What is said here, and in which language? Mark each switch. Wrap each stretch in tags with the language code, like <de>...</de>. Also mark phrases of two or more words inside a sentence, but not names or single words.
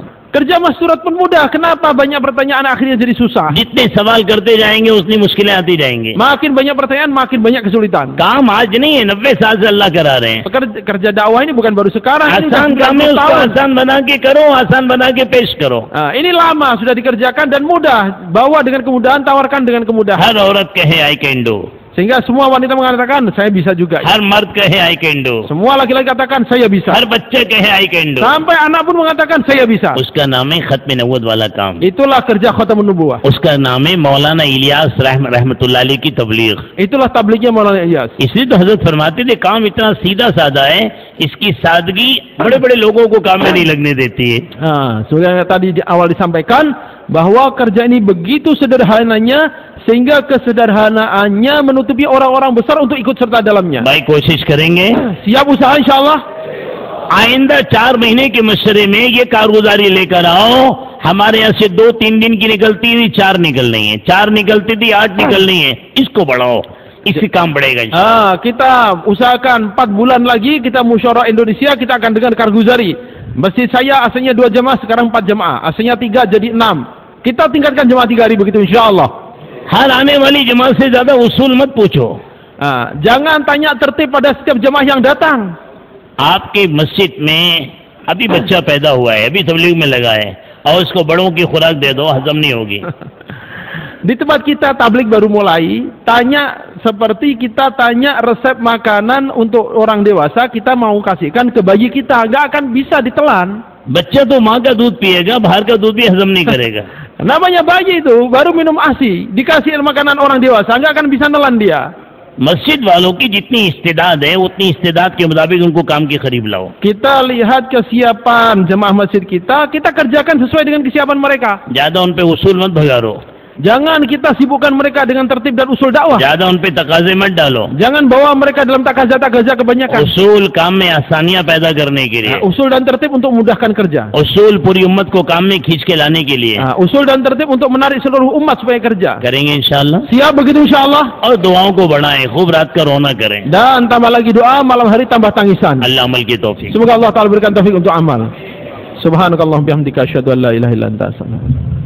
<id>Kerja masturat pun mudah, kenapa banyak pertanyaan akhirnya jadi susah?</id> <hi>जितने सवाल करते जाएंगे उतनी मुश्किलें आती जाएंगी।</hi> <id>Makin banyak pertanyaan, makin banyak kesulitan.</id> <hi>काम आज नहीं है, 90 साल से अल्लाह करा रहे हैं।</hi> <id>Kerja dakwah ini bukan baru sekarang. Ini</id> <hi>आसान</hi> <id>sudah</id> <hi>काम है,</hi> <id>90</id> <hi>उसको</hi> <id>tahun.</id> <hi>आसान बना के करो, आसान बना के पेश करो।</hi> <id>Ini lama sudah dikerjakan dan mudah. Bawa dengan kemudahan, tawarkan dengan kemudahan.</id> <hi>हर औरत कहे</hi> <en>I can do,</en> <id>Sehingga semua wanita mengatakan, saya bisa juga.</id> <hi>हर मर्द कहे</hi> <en>I can do,</en> <id>Semua laki-laki katakan, saya bisa.</id> <hi>हर बच्चे कहे</hi> <en>I can do.</en> <id>Sampai anak pun mengatakan, saya bisa.</id> <hi>उसका नाम है खत्म नबूवत वाला काम,</hi> <id>Itulah kerja</id> <ar>خاتم النبوة.</ar> <hi>उसका नाम है मौलाना इलियास रहमतुल्लाह अलैह की तबलीग।</hi> <id>Itulah tablignya Maulana Ilyas.</id> <hi>इसलिए तो हजरत फरमाते थे काम इतना सीधा साधा है, इसकी सादगी बड़े बड़े लोगों को काम में नहीं लगने देती है।</hi> <id>Sudah tadi di awal disampaikan bahwa kerja ini begitu sederhananya sehingga kesederhanaannya menutupi orang-orang besar untuk ikut serta dalamnya.</id> <hi>भाई कोशिश करेंगे,</hi> <id>Siap usaha insyaallah.</id> <hi>आइंदा 4 महीने के मशवरे में ये कारगुजारी लेकर आओ। हमारे यहाँ से 2-3 दिन की निकलती थी, 4 निकल रही है, 4 निकलती थी, 8 निकल रही है। इसको बढ़ाओ, इससे काम बढ़ेगा।</hi> <id>Kita usahakan 4 bulan lagi kita musyawarah Indonesia, kita akan dengar karguzari. Masjid saya asalnya 2 jamaah, sekarang 4 jamaah. Asalnya 3 jadi 6. Kita tingkatkan jamaah 3 hari begitu insyaallah.</id> <hi>हर आने वाली जमात से ज्यादा उसूल मत पूछो।</hi> <id>Jangan tanya tertib pada setiap jamaah yang datang.</id> <hi>आपके मस्जिद में अभी बच्चा पैदा हुआ है, अभी तबलीग में लगा है, और उसको बड़ों की खुराक दे दो, हजम नहीं होगी।</hi> <id>Di tempat kita tablik baru mulai, tanya seperti kita tanya resep makanan untuk orang dewasa, kita mau kasihkan ke bayi kita, nggak akan bisa ditelan.</id> <hi>बच्चा तो माँ का दूध पिएगा, बाहर का दूध भी हजम नहीं करेगा।</hi> <id>Namanya bayi itu baru minum ASI, dikasih makanan orang dewasa, nggak akan bisa nelan dia.</id> <hi>मस्जिद वालों की जितनी इस्तेदाद है, उतनी इस्तेदाद के मुताबिक उनको काम के करीब लाओ।</hi> <id>Kita lihat kesiapan jemaah masjid kita kerjakan sesuai dengan kesiapan mereka.</id> <hi>ज्यादा उन पे उसूल मत भगारो,</hi> <id>Jangan kita sibukkan mereka dengan tertib dan usul dakwah.</id> <hi>ज्यादा उन पे तकाजे मत डालो।</hi> <id>Jangan bawa mereka dalam takaza-takaza kebanyakan.</id> <hi>उसूल काम में आसानियां पैदा करने के लिए,</hi> <id>Usul dan tertib untuk memudahkan kerja.</id> <hi>उसूल पूरी उम्मत को काम में खींच के लाने के लिए</hi> <id>Usul dan tertib untuk menarik seluruh umat supaya kerja.</id> <hi>करेंगे इंशाअल्लाह।</hi> <id>Siap begitu insyaallah.</id> <hi>और दुआओं को बढ़ाएं, खूब रात का रोना करें।</hi> <id>Dan tambah lagi doa, malam hari tambah tangisan.</id> <hi>अल्लाह अमल की तौफीक।</hi> <id>Semoga Allah Ta'ala berikan taufik untuk amal.</id> <ar>سبحانك اللهم وبحمدك أشهد أن لا إله إلا أنت أستغفرك</ar>